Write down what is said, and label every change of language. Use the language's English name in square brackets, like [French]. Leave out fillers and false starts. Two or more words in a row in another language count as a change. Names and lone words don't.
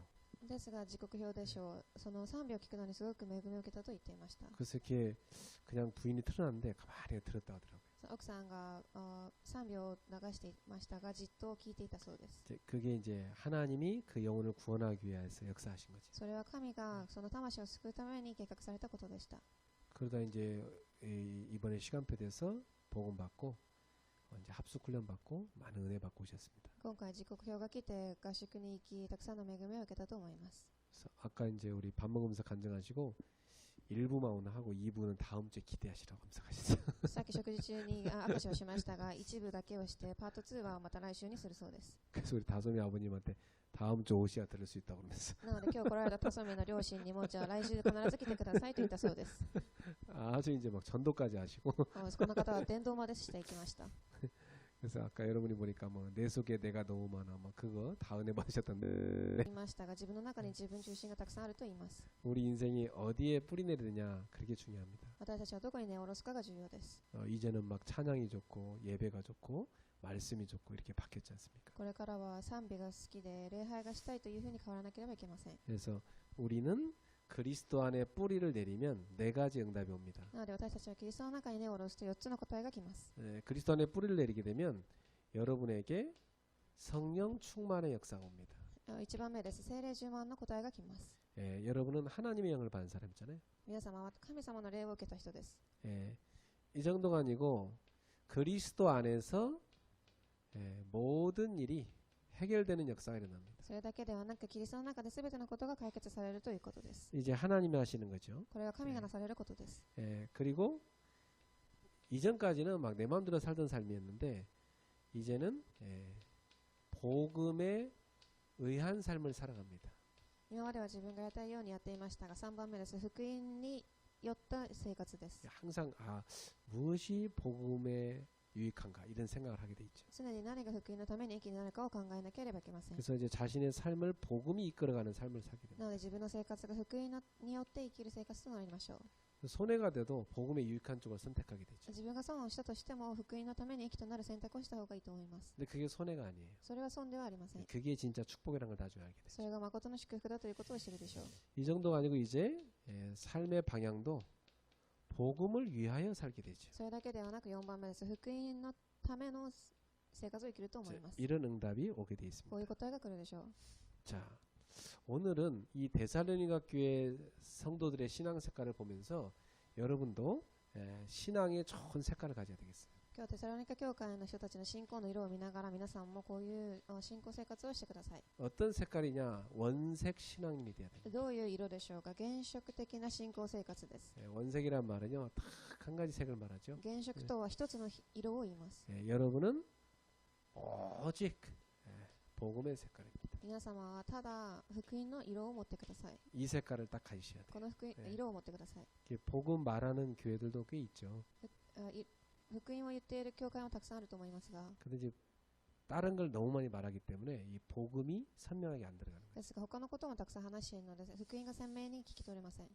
[Japanese] ですが時刻表でしょう。その賛美を聞くのにすごく恵みを受けたと言っていました。 [Korean] 그래서 이렇게 그냥 부인이 틀어놨는데 가만히 들었다 하더라고요. [Japanese] 奥さんが賛美を流していましたがじっと聞いていたそうです。 [Korean] 그게 이제 하나님이 그 영혼을 구원하기 위해서 역사하신 거지. [Japanese] それは神がその魂を救うために計画されたことでした。 [Korean] 그러다 이제 이번에 시간표 돼서 복음 받고 이제 합숙 훈련 받고 많은 은혜 받고 오셨습니다. [Japanese] 今回時刻表が来て合宿に行きたくさんの恵みを受けたと思います。 [Korean] 그래서 아까 이제 우리 밥 먹으면서 간증하시고 1부만 오늘 하고 2부는 다음 주에 기대하시라고 감사하셨어요. [Japanese] さっき食事中に証しをしましたが一部だけをしてパート2はまた来週にするそうです。 [Korean] 그래서 우리 다솜이 아버님한테 다음 주 오셔야 들을 수 있다고 그러면서 [Japanese] なので今日来られたタソミの両親にもじゃあ来週必ず来てくださいと言ったそうです。 [Korean] 아주 이제 막 전도까지 하시고 [Japanese] この方は伝道までしていきました。 [Korean] 그래서 아까 여러분이 보니까 뭐 내 속에 내가 너무 많아 막 그거 다 은혜 받으셨던데 [Japanese] 言いましたが自分の中に自分中心がたくさんあると言います。 [Korean] 우리 인생이 어디에 뿌리 내리느냐 그게 중요합니다. [Japanese] 私たちはどこに根を下ろすかが重要です。 [Korean] 이제는 막 찬양이 좋고 예배가 좋고 말씀이 좋고 이렇게 바뀌었지 않습니까? [Japanese] これからは賛美が好きで礼拝がしたいというふうに変わらなければいけません。 [Korean] 그래서 우리는 그리스도 안에 뿌리를 내리면 네 가지 응답이 옵니다. [Japanese] なので私たちはキリストの中に根を下ろすと4つの答えが来ます。 [Korean] 그리스도 안에 뿌리를 내리게 되면 여러분에게 성령 충만의 역사가 옵니다. [Japanese] 1 番目です。聖霊充満の答えが来ます。 [Korean] 여러분은 하나님의 영을 받은 사람이잖아요. [Japanese] 皆様は神様の霊を受けた人です。 [Korean] 이 정도가 아니고 그리스도 안에서 모든 일이 해결되는 역사가 일어납니다. [Japanese] それだけではなくキリストの中で全てのことが解決されるということです。 [Korean] 이제 하나님이 하시는 거죠. [Japanese] これは神がなされることです。 [Korean] 그리고 이전까지는 막 내 마음대로 살던 삶이었는데 이제는 복음에 의한 삶을 살아갑니다. [Japanese] 今までは自分がやりたいようにやっていましたが3番目です。福音によった生活です。 [Korean] 항상 무엇이 복음에 유익한가 이런 생각을 하게 돼 있죠. [Japanese] 常に何が福音のために益になるかを考えなければいけません。 [Korean] 그래서 이제 자신의 삶을 복음이 이끌어가는 삶을 살게 됩니다. [Japanese] なので自分の生活が福音によって生きる生活となりましょう。 [Korean] 손해가 돼도 복음에 유익한 쪽을 선택하게 되죠. [Japanese] 自分が損をしたとしても福音のために益となる選択をした方がいいと思います。 [Korean] 근데 그게 손해가 아니에요. [Japanese] それは損ではありません。 [Korean] 그게 진짜 축복이라는 걸 나중에 알게 [Japanese] そ [Korean] 되죠. [Japanese] れが誠の祝福だということを知るでしょう。 [Korean] 이 정도가 아니고 이제 삶의 방향도 복음을 위하여 살게 되죠. [Japanese] それだけではなく4番目です。福音のための生活を生きると思います。 [Korean] 이런 응답이 오게 돼 있습니다. [Japanese] こういう答えが来るでしょう。 [Korean] 자, 오늘은 이 데살로니가 교회 성도들의 신앙 색깔을 보면서 여러분도 신앙의 좋은 색깔을 가져야 되겠어요. [Japanese] 今日はテサロニカ教会の人たちの信仰の色を見ながら皆さんもこういう信仰生活をしてください。 [Korean] 어떤 색깔이냐? 원색 신앙인이 돼야 돼요. [Japanese] どういう色でしょうか。原色的な信仰生活です。 [Korean] 원색이란 말은요, 딱 한 가지 색을 말하죠. [Japanese] 原色とは一つの色を言います。 [Korean] 여러분은 오직 복음의 색깔입니다. [Japanese] 皆様はただ福音の色を持ってください。 [Korean] 이 색깔을 딱 가지셔야 돼요. [Japanese] この色を持ってください。 [Korean] 복음 말하는 교회들도 꽤 있죠. [Japanese] 福音を言っている教会もたくさんあると思いますが、 [Korean] 근데 이제 다른 걸 너무 많이 말하기 때문에 이 복음이 선명하게 안 들어가는 거예요. [Japanese] ですが他のこともたくさん話しているので福音が鮮明に聞き取れません。